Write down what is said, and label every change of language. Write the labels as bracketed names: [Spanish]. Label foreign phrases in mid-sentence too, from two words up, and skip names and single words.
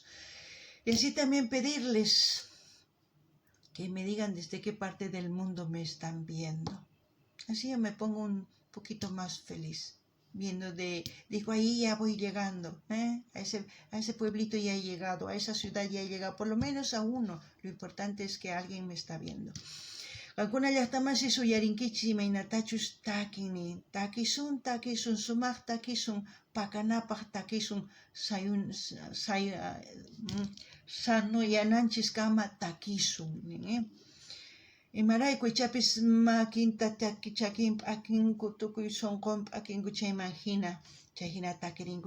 [Spanish] Y así también pedirles que me digan desde qué parte del mundo me están viendo. Así yo me pongo un poquito más feliz. Viendo digo, ahí ya voy llegando, a ese pueblito ya he llegado, a esa ciudad ya he llegado, por lo menos a uno. Lo importante es que alguien me está viendo. [Quechua] Alguna llaqtamasi suyarinkichis imaynatachus takini, takisun sumaq takisun pakanapaq takisun sanuyananchis kama takisun. Imarayku ichapis makinta chakin p'akinku tukuy sunqun p'akinku chayman hina, chay hina takirinku.